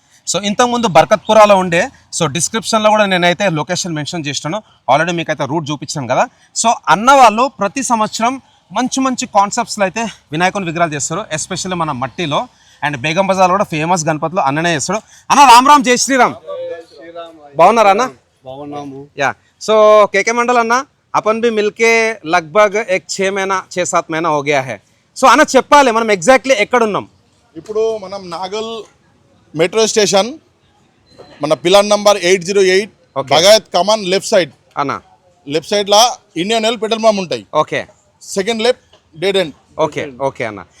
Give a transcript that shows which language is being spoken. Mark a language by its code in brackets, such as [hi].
[te] So ఇంతకుముందు బర్కత్పురాలో ఉండే, so డిస్క్రిప్షన్లో కూడా నేనైతే లొకేషన్ మెన్షన్ చేసినాను. ఆల్రెడీ మీకైతే రూట్ చూపించాను కదా. సో అన్న వాళ్ళు ప్రతి సంవత్సరం మంచి మంచి కాన్సెప్ట్స్లో అయితే వినాయకుని విగ్రహాలు చేస్తారు, ఎస్పెషల్లీ మన మట్టిలో. అండ్ బేగం బజార్ కూడా ఫేమస్ గణపతిలో అన్ననే చేస్తాడు. అన్న రామ్ రామ్, జై శ్రీరామ్. బాగున్నారా అన్న? బాగున్నాము. యా. [hi] సో కేకే మండల్ అన్న अपन भी मिलके लगभग एक 6-7 महीना हो गया है. [te] సో అన్న చెప్పాలి మనం ఎగ్జాక్ట్లీ ఎక్కడున్నాం. ఇప్పుడు మనం నాగల్ మెట్రో స్టేషన్, మన పిల్లర్ నంబర్ 808 బగాయత్ కమాన్ లెఫ్ట్ సైడ్ అన్న. లెఫ్ట్ సైడ్ లా ఇండియన్ ఆయిల్ పెట్రోల్ పంప్ ఉంటాయి. Okay. Second left dead end. Okay okay అన్న.